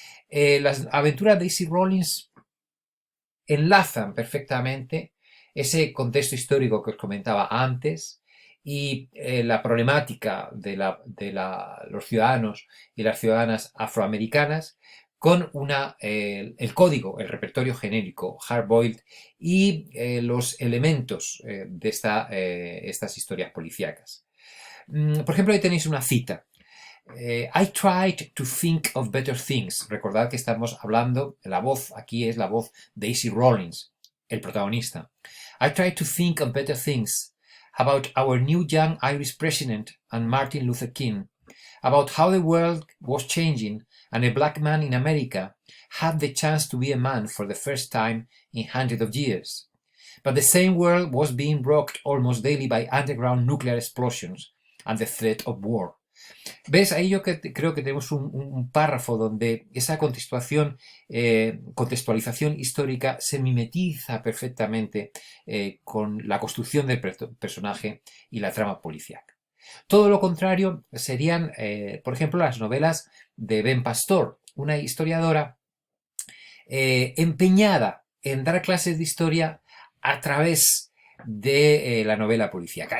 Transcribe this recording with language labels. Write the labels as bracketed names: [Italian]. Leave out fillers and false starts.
[Spanish] Las aventuras de E.C. Rawlins enlazan perfectamente ese contexto histórico que os comentaba antes y la problemática de los ciudadanos y las ciudadanas afroamericanas con el código, el repertorio genérico hard-boiled y los elementos de estas historias policíacas. Por ejemplo, ahí tenéis una cita. [English] I tried to think of better things. [Spanish] Recordad que estamos hablando, la voz aquí es la voz de E.C. Rawlins, el protagonista. [English] I tried to think of better things, about our new young Irish president and Martin Luther King, about how the world was changing and a black man in America had the chance to be a man for the first time in hundreds of years. But the same world was being rocked almost daily by underground nuclear explosions and the threat of war. [Spanish] ¿Ves? Ahí yo creo que tenemos un párrafo donde esa contextualización histórica se mimetiza perfectamente con la construcción del personaje y la trama policíaca. Todo lo contrario serían, por ejemplo, las novelas de Ben Pastor, una historiadora empeñada en dar clases de historia a través de la novela policíaca.